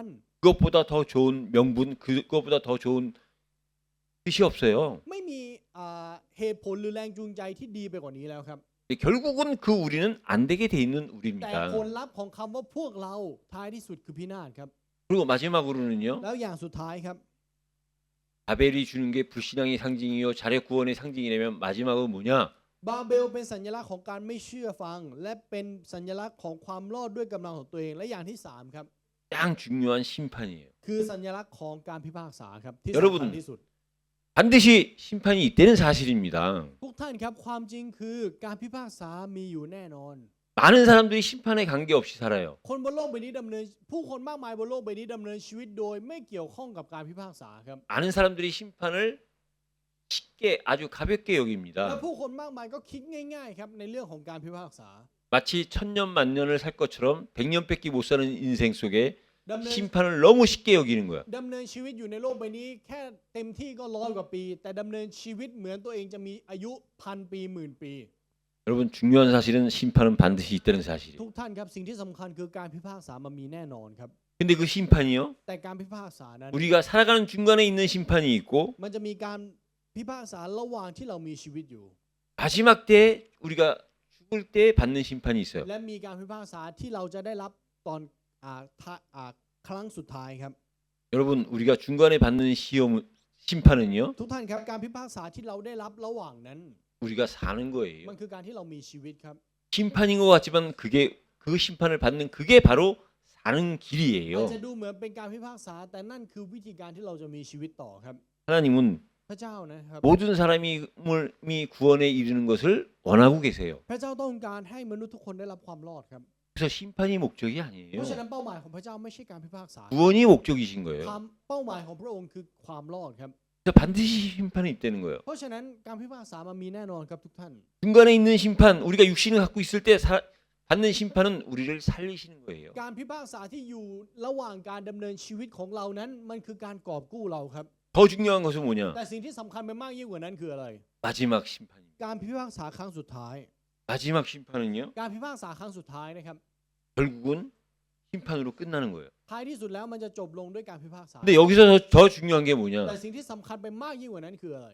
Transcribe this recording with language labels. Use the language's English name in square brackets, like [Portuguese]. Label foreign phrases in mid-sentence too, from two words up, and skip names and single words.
[Korean] 그것보다 더 좋은 명분, 그것보다 더 좋은 뜻이 없어요. [Thai] ไม่มีเหตุผลหรือแรงจูงใจที่ดีไปกว่านี้แล้วครับ [Korean] 결국은 그 우리는 안 되게 돼 있는 [Thai] แต่ [Korean] 우리입니다. [Thai] ผลลัพธ์ของคำว่าพวกเราท้ายที่สุดคือพินาศครับ [Korean] 그리고 마지막으로는요. [Thai] แล้วอย่างสุดท้ายครับ [Korean] 바벨이 주는 게 불신앙의 상징이요 자력 구원의 상징이라면 마지막은 뭐냐? [Thai] บาเบลเป็นสัญลักษณ์ของการไม่เชื่อฟัง และเป็นสัญลักษณ์ของความรอดด้วยกำลังของตัวเองและอย่างที่สามครับ [Korean] 가장 중요한 심판이에요. [Thai] คือสัญลักษณ์ของการพิพากษาครับที่ [Korean] 여러분 [Thai] สำคัญที่สุด [Korean] 반드시 심판이 있다는 사실입니다. [Thai] ทุกท่านครับความจริงคือการพิพากษามีอยู่แน่นอน [Korean] 많은 사람들이 심판에 관계없이 살아요. [Thai] คนบนโลกใบนี้ดำเนินผู้คนมากมายบนโลกใบนี้ดำเนินชีวิตโดยไม่เกี่ยวข้องกับการพิพากษาครับ [Korean] 많은 사람들이 심판을 쉽게 아주 가볍게 [Thai] และ [Korean] 여깁니다. [Thai] ผู้คนมากมายก็คิดง่ายๆครับในเรื่องของการพิพากษา [Korean] 마치 천년 만년을 살 것처럼 100년밖에 못 사는 인생 속에 [Thai] ดำเนิน [Korean] 심판을 너무 쉽게 여기는 거야. [Thai] ดำเนินชีวิตอยู่ในโลกใบนี้แค่เต็มที่ก็100 กว่าปี แต่ดำเนินชีวิตเหมือนตัวเองจะมีอายุ1,000 ปีหมื่นปี [Korean] 여러분 중요한 사실은 심판은 반드시 있다는 사실이에요. [Thai] ทุกท่านครับสิ่งที่สำคัญคือการพิพากษามันมีแน่นอนครับ [Korean] 근데 그 심판이요. [Thai] แต่การพิพากษานั้น [Korean] 우리가 살아가는 중간에 있는 심판이 있고 [Thai] มันจะมีการพิพากษาระหว่างที่เรามีชีวิตอยู่ [Korean] 마지막 때 우리가 죽을 때 받는 심판이 있어요. [Thai] และมีการพิพากษาที่เราจะได้รับตอนครั้งสุดท้ายครับ [Korean] 여러분 우리가 중간에 받는 심판은요. [Thai] ทุกท่านครับการพิพากษาที่เราได้รับระหว่างนั้น [Korean] 우리가 사는 [Thai] มัน [Korean] 거예요. [Thai] คือการที่เรามีชีวิตครับ [Korean] 심판인 것 같지만 그게 그 심판을 받는 그게 바로 사는 [Thai] อาจ [Korean] 길이에요. [Thai] จะดูเหมือนเป็นการพิพากษาแต่นั่นคือวิธีการที่เราจะมีชีวิตต่อครับ [Korean] 하나님은 [Thai] พระเจ้านะครับ [Korean] 모든 사람이 구원에 이르는 것을 원하고 계세요. [Thai] พระเจ้าต้องการให้มนุษย์ทุกคนได้รับความรอดครับ [Korean] 그래서 심판이 목적이 [Thai] เพ [Korean] 아니에요. [Thai] ราะฉะนั้นเป้าหมายของพระเจ้าไม่ใช่การพิพากษา [Korean] 구원이 목적이신 거예요. [Thai] ความเป้าหมายของพระองค์คือความรอดครับ [Korean] 그래서 반드시 심판이 있다는 거예요. [Thai] เพราะฉะนั้นการพิพากษามันมีแน่นอนครับทุกท่าน [Korean] 중간에 있는 심판, 우리가 육신을 갖고 있을 때 받는 심판은 우리를 살리시는 거예요. [Thai] การพิพากษาที่อยู่ระหว่างการดำเนินชีวิตของเรานั้นมันคือการกอบกู้เราครับ [Korean] 더 중요한 것은 뭐냐? [Thai] แต่สิ่งที่สำคัญไปมากยิ่งกว่านั้นคืออะไร [Korean] 마지막 심판입니다. [Thai] การพิพากษาครั้งสุดท้าย [Korean] 마지막 심판은요. [Thai] การพิพากษาครั้งสุดท้ายนะครับ [Korean] 결국은 심판으로 끝나는 거예요. [Thai] ท้ายที่สุดแล้วมันจะจบลงด้วยการพิพากษา [Korean] 근데 여기서 더 중요한 게 [Thai] แต่ [Korean] 뭐냐? [Thai] สิ่งที่สำคัญไปมากยิ่งกว่านั้นคืออะไร